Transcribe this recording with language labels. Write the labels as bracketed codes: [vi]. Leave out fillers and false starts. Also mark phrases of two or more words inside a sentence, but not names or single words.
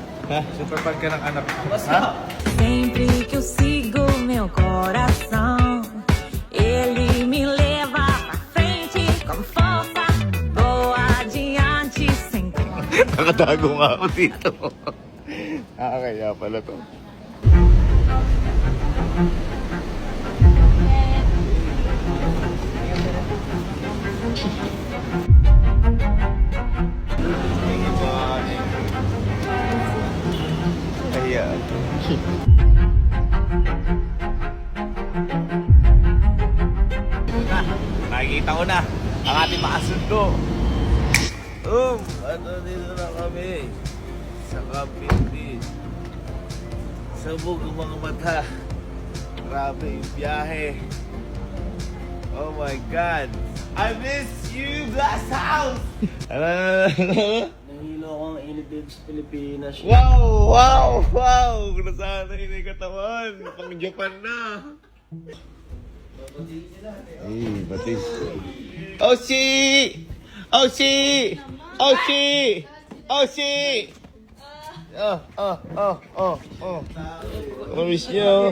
[tl] Super fan ka ng anak mo. Ha? [pt] Sempre que eu sigo meu coração, ele me leva pra frente com força. Vou adiante sem [tl] Nakatago nga ako dito. Kaya pala to. Kaya. Nakikita ko na ang ating makasundo. Dito na kami sa Kapitid. Sabog ang mga mata. Grabe yung biyahe. [en] Oh my God. I miss you, Blast House! [tl] Nahilo akong init dito sa Pilipinas. Wow! Nasanay na yung katawan. Pang Japan na. Batis. Oshi! Namiss nyo.